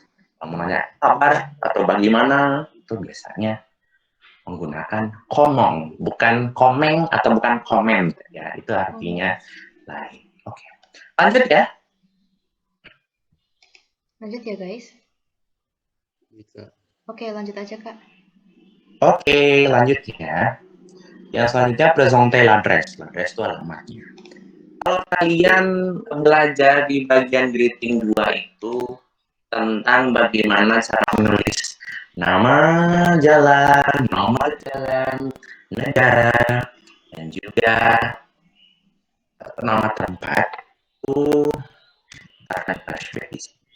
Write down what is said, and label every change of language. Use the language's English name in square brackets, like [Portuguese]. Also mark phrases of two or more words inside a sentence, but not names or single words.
[Indonesian] Ngomongnya kabar atau bagaimana itu biasanya menggunakan komong, bukan komeng atau bukan komen. Ya, itu artinya lain. Oke. Lanjut ya. Lanjut ya guys. Oke, lanjut aja Kak. Oke, lanjut ya. Yang selanjutnya [French] présenter l'adresse. [Indonesian] L'adresse itu alamatnya. Kalau kalian belajar di bagian greeting 2 itu tentang bagaimana cara menulis nama jalan, nomor jalan, negara, dan juga nama tempat itu akan perspektif.